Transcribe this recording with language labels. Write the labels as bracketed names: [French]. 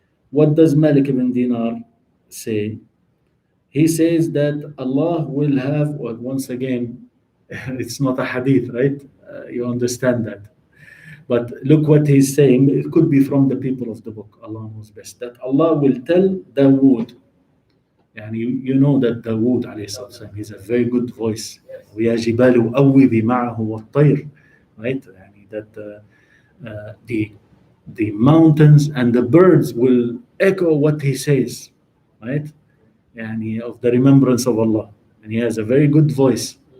[English] What does Malik ibn Dinar say? He says that Allah will have, well, once again, it's not a hadith, right? You understand that. But look what he's saying. It could be from the people of the book. Allah knows best. That Allah will tell Dawood. And you know that Dawood alayhi salam, he's a very good voice. [Arabic] وَيَا جِبَالُ أَوِّبِ مَعَهُ وَالطَّيْرِ, [English] right? That the mountains and the birds will echo what he says, right? And of the remembrance of Allah. And he has a very good voice.